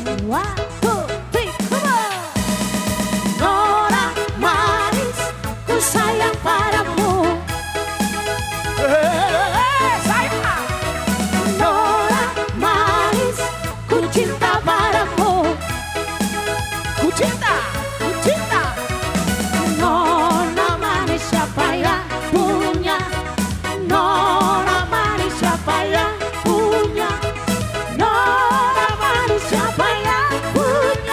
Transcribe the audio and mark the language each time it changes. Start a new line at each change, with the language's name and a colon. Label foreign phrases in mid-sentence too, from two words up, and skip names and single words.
English: One, two, three, come on.
Indonesian: Nora manis, ku sayang padamu. Sayang. Nora manis, ku cinta padamu. Ku cinta. Nona manis siapa yang punya? Nona manis siapa yang punya? Nona manis siapa yang punya?